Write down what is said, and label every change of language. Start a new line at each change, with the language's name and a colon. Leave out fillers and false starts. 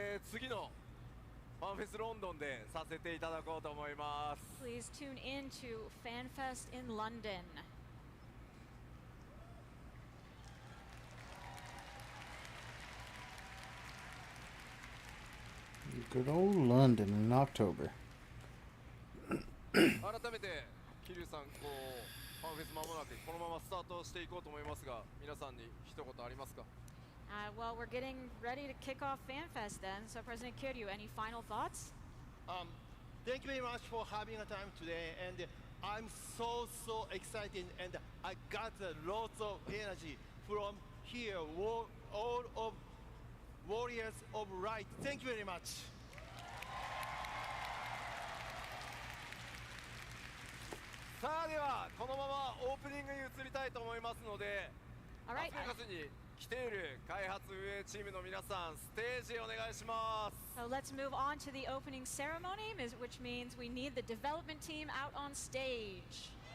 Japanese: 次のファンフェスロンドンでさせていただこうと思います。
English: please tune in to FanFest in London. Good old London in October.
Japanese: 改めて桐生さん、ファンフェス間もなくこのままスタートしていこうと思いますが、皆さんに一言ありますか？
English: Well, we're getting ready to kick off FanFest then. So, President Kiryu, any final thoughts? Thank you very much for having a time today, and I'm so excited, and I got lots of energy from here, all of Warriors of Light. Thank you very much.
Japanese: さあではこのままオープニングに移りたいと思いますので、
English: All
Japanese: ラ
English: right.
Japanese: スベガスに来ている開発運営チームの皆さん、ステージへお願いします。
English: So let's move on to the opening ceremony, which means we need the development team out on stage.